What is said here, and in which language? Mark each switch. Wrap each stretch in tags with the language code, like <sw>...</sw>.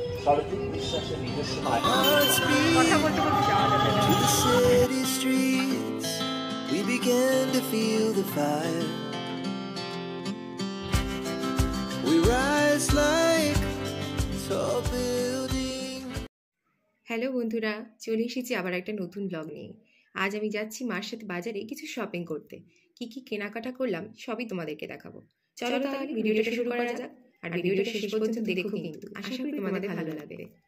<bn>সরজিৎ বিশ্বাসের নিজস্ব কথা বলতে বলতে যাওয়া যাবে না।</bn> <en>To the city streets we began to feel the fire. We rise like tall buildings.</en> <bn>Hello বন্ধুরা, চলে এসেছি আবার একটা নতুন ব্লগ নিয়ে। আজ আমি যাচ্ছি মার সাথে বাজারে কিছু শপিং করতে। কি কি কেনাকাটা করলাম সবই তোমাদেরকে দেখাবো। চলো তাহলে ভিডিওটা শুরু করা যাক। আর ভিডিওটা শেষ পর্যন্ত দেখো, কিন্তু আশা করি তোমাদের ভালো লাগবে।</bn>